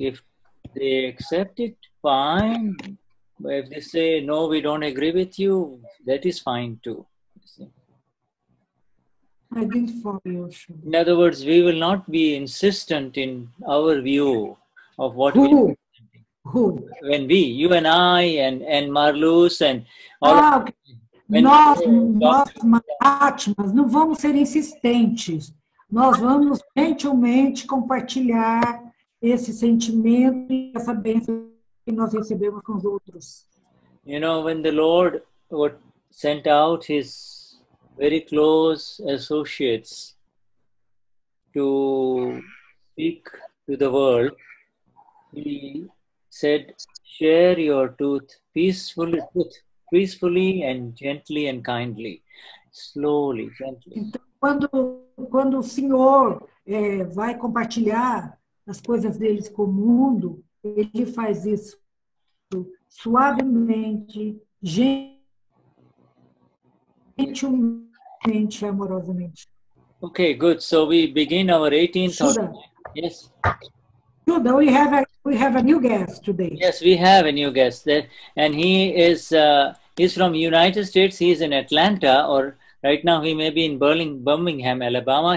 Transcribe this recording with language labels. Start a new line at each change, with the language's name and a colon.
English: If they accept it, fine. But if they say, no, we don't agree with you, that is fine too. I didn't follow you. In other words, we will not be insistent in our view of what we Who? when we, you and I and Marlus and all okay.
Portuguese: Nós, Mahatmas, não vamos ser insistentes. Nós vamos gentilmente compartilhar esse sentimento e essa bênção que nós recebemos com os outros.
English: You know, when the Lord sent out his very close associates to speak to the world, he said, share your truth peacefully and gently and kindly, slowly, gently.
Portuguese: Então, quando o Senhor vai compartilhar as coisas deles com o mundo, ele faz isso suavemente, gentilmente, amorosamente.
English: Okay, good. So we begin our 18th. Shuddha. Yes. Shuddha, we have a new guest today. Yes, we have a new guest, and he is he's from United States. He's in Atlanta, or right now he may be in Birmingham, Alabama.